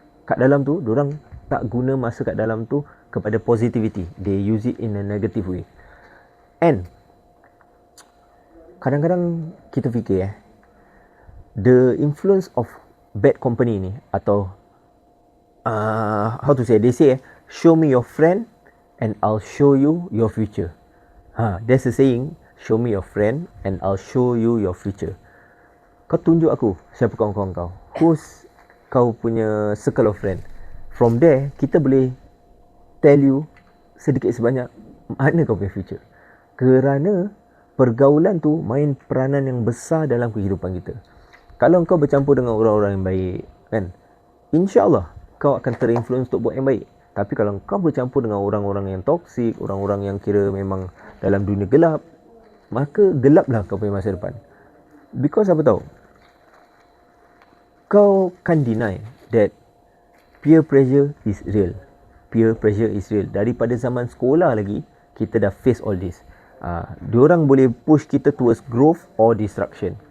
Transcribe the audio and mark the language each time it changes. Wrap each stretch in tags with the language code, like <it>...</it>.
<ms>Kat dalam tu, diorang tak guna masa kat dalam tu kepada positivity.</ms> <en>They use it in a negative way. And</en> <ms>kadang-kadang kita fikir</ms> <en>the influence of bad company</en> <ms>ni, atau</ms> <en>how to say, they say show me your friend and I'll show you your future. There's a saying, show me your friend and I'll show you your future.</en> <ms>Kau tunjuk aku siapa kawan-kawan kau,</ms> <en>who's</en> <ms>kau punya</ms> <en>circle of friend. From there</en> <ms>kita boleh</ms> <en>tell you</en> <ms>sedikit sebanyak mana kau punya future. Kerana pergaulan tu main peranan yang besar dalam kehidupan kita. Kalau kau bercampur dengan orang-orang yang baik kan, InsyaAllah kau akan terinfluence untuk buat yang baik. Tapi kalau kau bercampur dengan orang-orang yang toksik, orang-orang yang kira memang dalam dunia gelap, maka gelaplah kau punya masa depan.</ms> <en>Because</en> <ms>apa tahu,</ms> <en>kau can't deny that peer pressure is real. Peer pressure is real.</en> <ms>Daripada zaman sekolah lagi, kita dah</ms> <en>face all this.</en> <ms>Diorang boleh push kita</ms> <en>towards growth or destruction.</en>